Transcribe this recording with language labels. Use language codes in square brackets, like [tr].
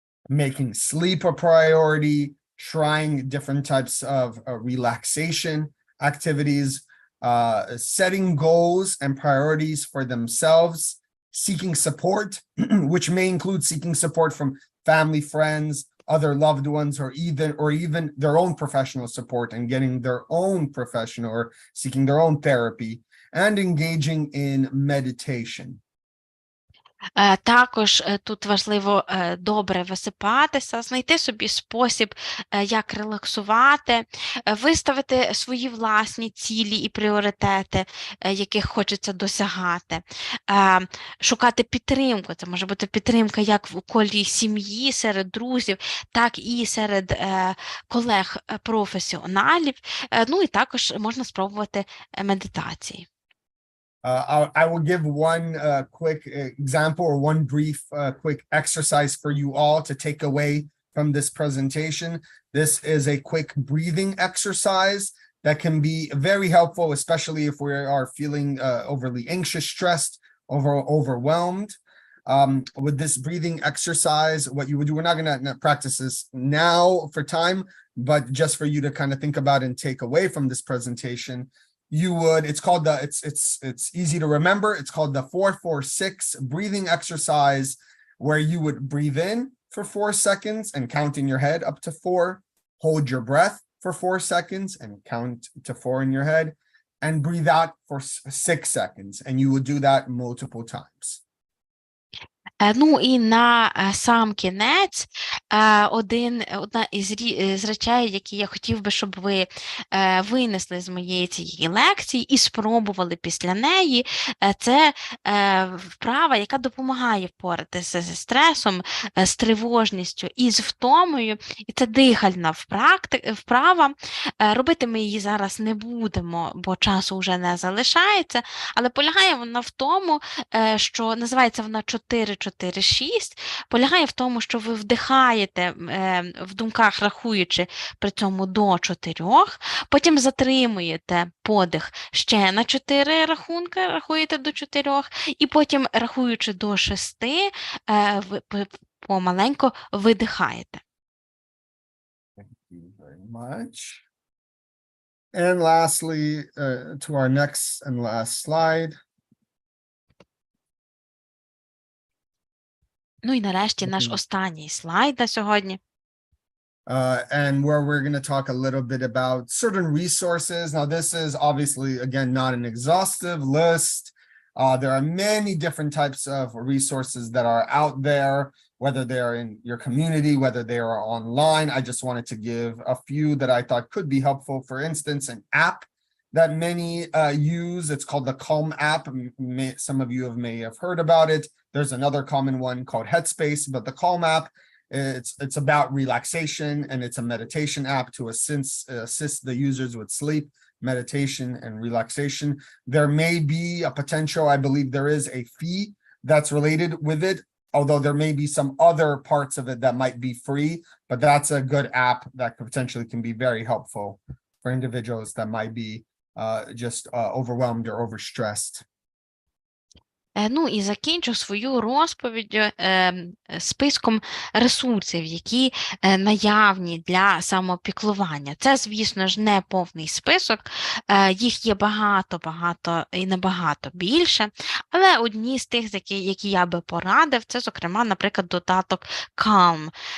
[en] Making sleep a priority, trying different types of relaxation activities, setting goals and priorities for themselves, seeking support, which may include seeking support from family, friends, other loved ones, or even their own professional support and getting their own professional or seeking their own therapy, and engaging in meditation. [uk] Також тут важливо добре висипатися, знайти собі спосіб, як релаксувати, виставити свої власні цілі і пріоритети, яких хочеться досягати, шукати підтримку. Це може бути підтримка як в колі сім'ї, серед друзів, так і серед колег-професіоналів. Ну і також можна спробувати медитації. [en] I will give one quick example or one brief quick exercise for you all to take away from this presentation. This is a quick breathing exercise that can be very helpful, especially if we are feeling overly anxious, stressed, overwhelmed. With this breathing exercise, what you would do, we're not going to practice this now for time, but just for you to kind of think about and take away from this presentation. You would, it's called the, it's easy to remember. It's called the 4-4-6 breathing exercise, where you would breathe in for 4 seconds and count in your head up to 4, hold your breath for 4 seconds and count to 4 in your head, and breathe out for 6 seconds. And you would do that multiple times. [uk] Ну і на сам кінець одна із речей, які я хотів би, щоб ви винесли з моєї цієї лекції і спробували після неї, це вправа, яка допомагає впоратися зі стресом, з тривожністю і з втомою. І це дихальна вправа. Робити ми її зараз не будемо, бо часу вже не залишається, але полягає вона в тому, що називається вона 4-4-6, полягає в тому, що ви вдихаєте в думках, рахуючи при цьому до 4, потім затримуєте подих ще на 4 рахунки, рахуєте до 4, і потім, рахуючи до 6, ви помаленько видихаєте. [en] Thank you very much. And lastly, to our next and last slide. [uk] Ну і нарешті наш останній слайд на сьогодні. [en] And where we're going to talk a little bit about certain resources. Now, this is obviously, again, not an exhaustive list. There are many different types of resources that are out there, whether they're in your community, whether they are online. I just wanted to give a few that I thought could be helpful. For instance, an app that many use. It's called the Calm app. Some of you may have heard about it. There's another common one called Headspace, but the Calm app, it's about relaxation, and it's a meditation app to assist the users with sleep, meditation, and relaxation. There may be a potential, I believe there is a fee that's related with it, although there may be some other parts of it that might be free, but that's a good app that potentially can be very helpful for individuals that might be just overwhelmed or overstressed. [uk] Ну і закінчу свою розповідь списком ресурсів, які наявні для самопіклування. Це, звісно ж, не повний список, їх є багато і набагато більше, але одні з тих, які я би порадив, це, зокрема, наприклад, додаток Calm.